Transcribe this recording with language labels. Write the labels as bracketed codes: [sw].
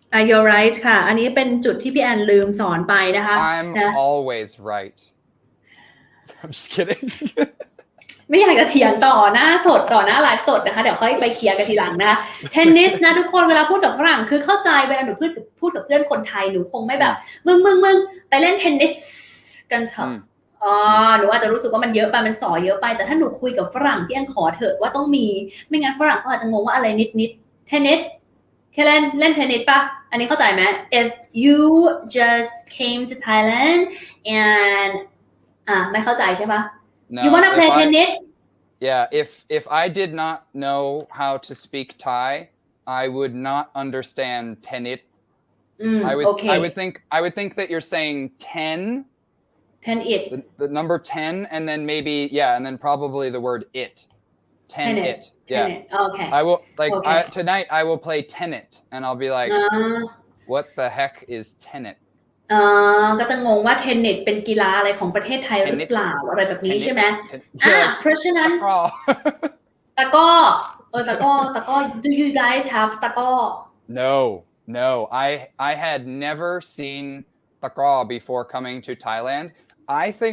[en] you're right [th] ค่ะอันนี้เป็นจุดที่พี่แอนลืมสอนไปนะคะ [en] I'm always right I'm just kidding [th] ไม่อยากจะเถียงต่อหน้าสดต่อหน้าไลฟ์สดนะคะเดี๋ยวค่อยไปเคลียร์กันทีหลังนะเทนนิสนะทุกคนเวลาพูดกับฝรั่งคือเข้าใจเวลาหนูพูดกับเพื่อนคนไทยหนูคงไม่แบบมึงไปเล่นเทนนิสกันเถอะหนูอาจจะรู้สึกว่ามันเยอะไปมันส่อเยอะไปแต่ถ้าหนูคุยกับฝรั่งพี่แอนขอเถอะว่าต้องมีไม่งั้นฝรั่งเขาอาจจะงงว่าอะไรนิดเทนนิสแค่เล่นเทนนิสป่ะอันนี้เข้าใจไหม [en] if you just came to Thailand and [th] ไม่เข้าใจใช่ปะ [en] No, you wanna play tennis? Yeah, if I did not know how to speak Thai, I would not understand tennis. Okay. I would think that you're saying 10 10 it the number 10 and then maybe and then probably the word it 10 it yeah okay I will like okay. tonight I will play tennis and I'll be like what the heck is tennis [th] ก็จะงงว่าเทนนิสเป็นกีฬาอะไรของประเทศไทยหรือเปล่าอะไรแบบนี้ใช่ไหมเพราะฉะนั้นตะก้อตะก้อ [en] do you guys have [th] ตะก้อ [en] no I had never seen ตะก้อ before coming to Thailand I think